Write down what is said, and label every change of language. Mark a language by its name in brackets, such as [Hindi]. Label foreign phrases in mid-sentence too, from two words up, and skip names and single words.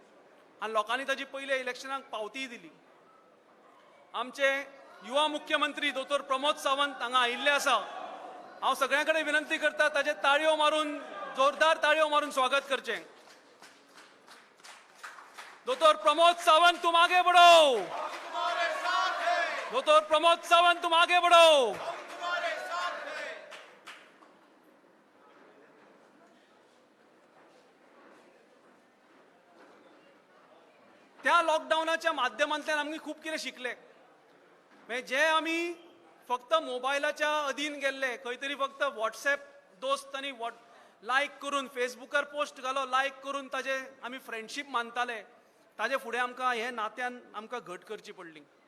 [Konkani] आनी लोकांनी ताची पयल्या इलेक्शनाक पावतीय दिली. आमचे युवा मुख्यमंत्री दोतोर प्रमोद सावंत हांगा आयिल्ले आसा. हांव सगळ्यां कडेन विनंती करता ताचे ताळयो मारून, जोरदार ताळयो मारून स्वागत करचें. [Hindi] दोतोर प्रमोद सावंत तुम आगे बढ़ो. दोतोर प्रमोद सावंत तुम आगे बढ़ो. [Konkani] त्या लॉकडावनाच्या माध्यमांतल्यान आमी खूब कितें शिकले. म्हणजे जे आमी फक्त मोबायलाच्या अधीन गेल्ले, खंय तरी फक्त व्हॉट्सॅप दोस्त आनी लायक करून, फेसबुकार पोस्ट घालो लायक करून ताजे आमी फ्रेंडशीप मानताले, ताजे फुडें आमकां हे नात्यान आमकां घट करची पडली.